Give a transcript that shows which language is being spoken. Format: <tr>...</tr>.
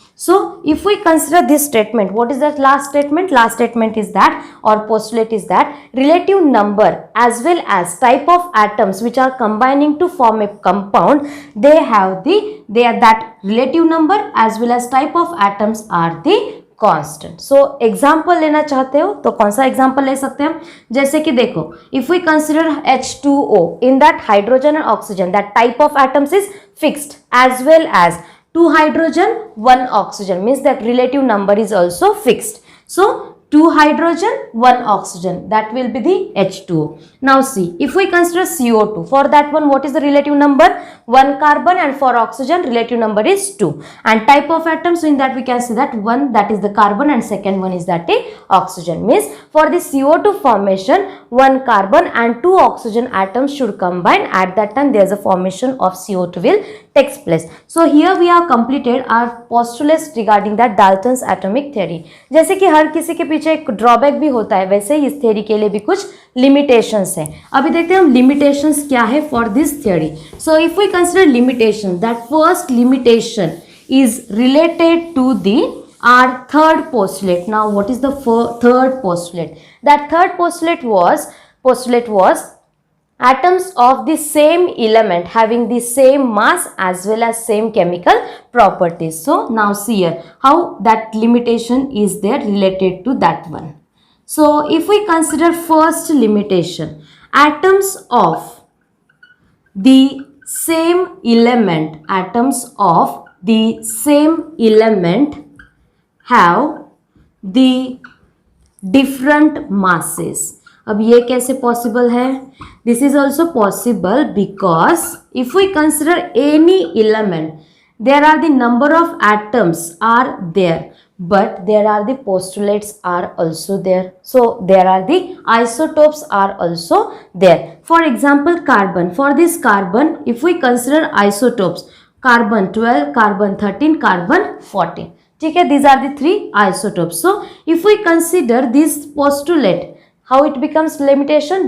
<en>So if we consider this statement, what is that last statement? Last statement is that, or postulate is that, relative number as well as type of atoms which are combining to form a compound, they are that relative number as well as type of atoms are the constant.</en> <hi>So example लेना चाहते हो तो कौन सा example ले सकते हैं? जैसे कि देखो,</hi> <en>If we consider H2O, in that hydrogen and oxygen, that type of atoms is fixed as well as 2 hydrogen 1 oxygen, means that relative number is also fixed. So 2 hydrogen, 1 oxygen. That will be the H2O. Now see, if we consider CO2, for that one, what is the relative number? 1 carbon, and for oxygen, relative number is 2. And type of atoms, so in that we can see that one, that is the carbon, and second one is that a oxygen. Means for the CO2 formation, 1 carbon and 2 oxygen atoms should combine. At that time, there is a formation of CO2 will takes place. So here we have completed our postulates regarding that Dalton's atomic theory.</en> <hi>जैसे कि हर किसी के पीछे एक drawback भी होता है, वैसे ही इस थ्योरी के लिए भी कुछ लिमिटेशंस हैं. अभी देखते हैं हम लिमिटेशंस क्या है</hi> <en>For this theory. So if we consider limitation, that first limitation is related to the our third postulate. Now what is the third postulate? That third postulate was atoms of the same element having the same mass as well as same chemical properties. So now see here how that limitation is there related to that one. So if we consider first limitation, atoms of the same element have the different masses.</en> <hi>अब ये कैसे possible है?</hi> <en>This is also possible because if we consider any element, there are the number of atoms are there, but there are the postulates are also there. So there are the isotopes are also there. For example, carbon. For this carbon, if we consider isotopes, carbon 12, carbon 13, carbon 14. ठीक है, these are the 3 isotopes. So if we consider this postulate, how it becomes limitation?</en>